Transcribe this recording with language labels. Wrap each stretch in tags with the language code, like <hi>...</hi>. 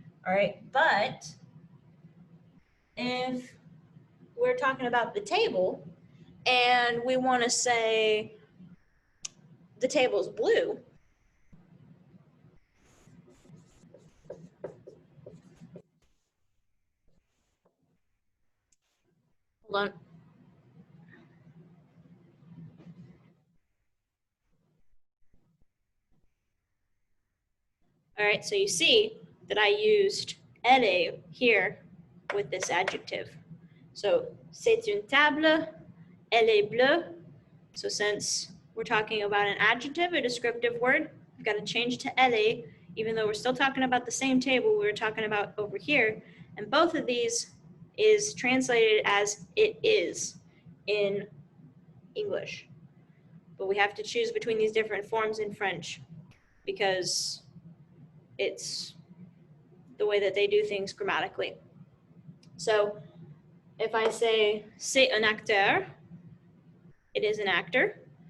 <en>All right, but if we're talking about the table and we want to say the table's blue, hold on. All right, so you see that I used elle here with this adjective.</en> <fr>So, c'est une table, elle est bleue.</fr> <en>So since we're talking about an adjective, a descriptive word, we've got to change to elle, even though we're still talking about the same table we were talking about over here. And both of these is translated as it is in English. But we have to choose between these different forms in French because it's the way that they do things grammatically. So if I say</en> <fr>c'est un acteur,</fr> <en>it is an actor.</en>